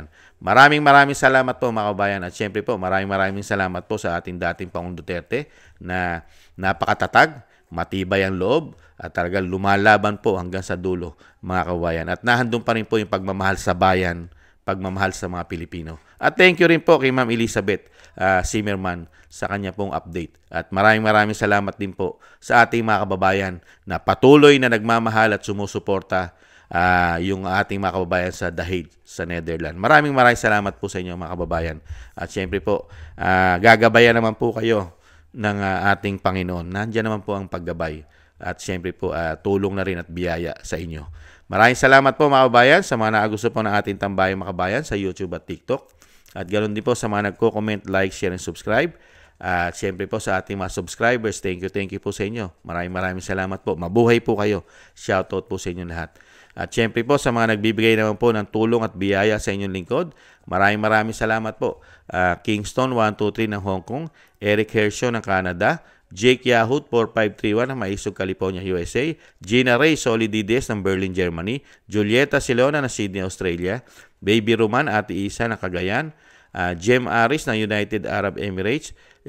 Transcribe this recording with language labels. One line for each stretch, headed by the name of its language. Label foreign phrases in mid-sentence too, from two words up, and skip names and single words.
Filipino: Maraming salamat po mga kababayan at syempre po maraming salamat po sa ating dating Pangulong Duterte na napakatatag, matibay ang loob at talagang lumalaban po hanggang sa dulo mga kababayan. At nahandun pa rin po yung pagmamahal sa bayan, pagmamahal sa mga Pilipino. At
English: thank you
Filipino: rin po kay Ma'am Elizabeth Zimmerman sa kanya pong update. At maraming salamat din po sa ating mga kababayan na patuloy na nagmamahal at sumusuporta yung ating mga kababayan sa The Hague, sa Netherlands. Maraming salamat po sa inyo mga kababayan. At syempre po, gagabayan naman po kayo ng ating Panginoon. Nandiyan naman po ang paggabay. At syempre po, tulong na rin at biyaya sa inyo. Maraming salamat po mga kababayan sa mga nakagusto po ng ating tambayang mga kababayan sa YouTube at TikTok. At ganoon din po sa mga nagko-comment,
English: like, share, and subscribe.
Filipino: At syempre po sa ating mga subscribers,
English: thank you
Filipino: po sa inyo. Maraming salamat po. Mabuhay po kayo. Shoutout po sa inyo lahat. At syempre po sa mga nagbibigay naman po ng tulong at biyaya sa inyong lingkod, maraming salamat po. Kingston 123 ng Hong Kong, Eric Hershaw ng Canada, Jake Yahut 4531 ng Maisog, California, USA, Gina Ray Solidides ng Berlin, Germany, Julieta Silona ng Sydney, Australia, Baby Roman Ate Isa ng Cagayan, Jem Aris ng United Arab Emirates,